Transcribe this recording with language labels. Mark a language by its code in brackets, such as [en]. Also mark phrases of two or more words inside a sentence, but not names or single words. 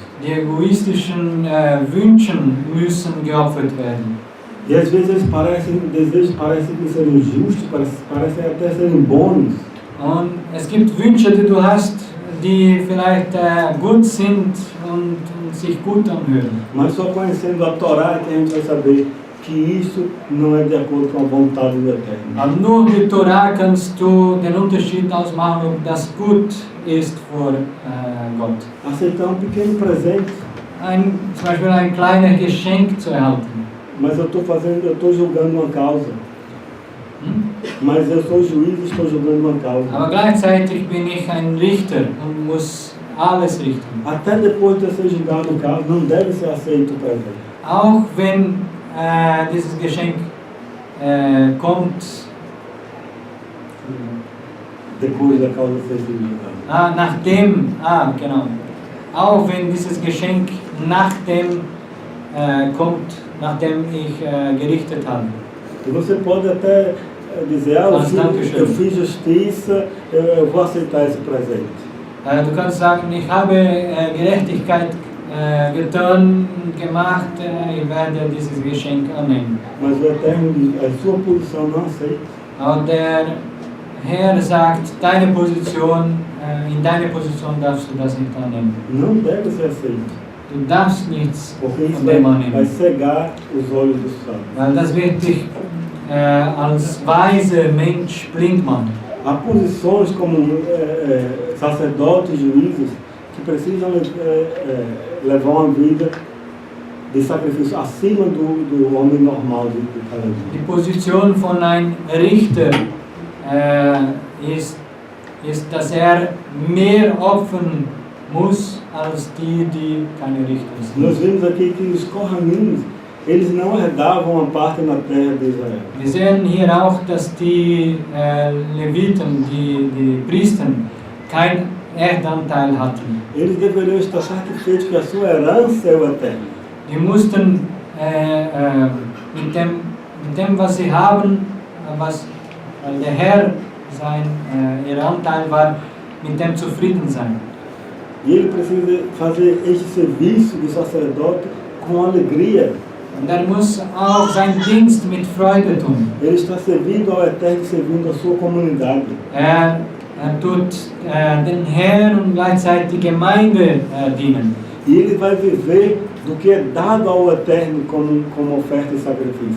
[de] Die egoistischen Wünsche müssen geopfert werden. [pt] E às vezes eles desejos parecem que serem justos, parecem até serem bons. [de] Und es gibt Wünsche, die du hast, die vielleicht gut sind und sich gut anhören. [pt] Mas só conhecendo a Torá que a gente vai saber que isso não é de acordo com a vontade do Eterno. [de] Aber nur die Torah kannst du den Unterschied ausmachen, ob das gut ist vor Gott. [pt] Aceitar pequeno presente, [de] Zum Beispiel ein kleines Geschenk zu erhalten. [pt] mas eu estou julgando uma causa. Mas eu sou juiz e estou julgando uma causa. [de] Aber gleichzeitig bin ich ein Richter und muss alles richten. [pt] Até depois de ser julgado o caso, não deve ser aceito o presente. [de] Auch wenn dieses Geschenk kommt, [pt] Depois da causa ser julgada. [de] genau. Auch wenn dieses Geschenk kommt, nachdem ich gerichtet habe. [pt] E você pode até dizer, eu fiz justiça, eu vou aceitar esse presente. [de] Du kannst sagen, ich habe Gerechtigkeit getan, gemacht, ich werde dieses Geschenk annehmen. [pt] Mas o Eterno diz, a sua posição não aceita. [de] Aber der Herr sagt, in deine Position darfst du das nicht annehmen. [pt] Não deve ser aceito. [de] Du darfst nichts [pt] Porque isso [de] von dem [pt] vai [de] annehmen. [pt] cegar os olhos dos sábios. [de] Weil das wird dich als weiser Mensch blind machen. [pt] Há posições como sacerdotes, juízes, que precisam levar uma vida de sacrifício acima do homem normal de cada dia. [de] Die Position von einem Richter ist, dass mehr opfern muss als die keine Richter sind. [pt] Nós vemos aqui que os Kohanim, eles não herdavam uma parte na terra de Israel. [de] Wir sehen hier auch, dass die Leviten, die Priester, keinen Erdanteil hatten. [pt] Eles deveriam estar satisfeitos que a sua herança é o eterno. [de] Die mussten mit dem, was sie haben, was der Herr ihr Anteil war, mit dem zufrieden sein. [pt] E ele precisa fazer este serviço de sacerdote com alegria. [de] Und er muss auch seinen Dienst mit Freude tun. [pt] Ele está servindo ao Eterno, servindo a sua comunidade. [de] Er tut den Herrn und gleichzeitig die Gemeinde dienen. [pt] E ele vai viver do que é dado ao Eterno como oferta e sacrifício.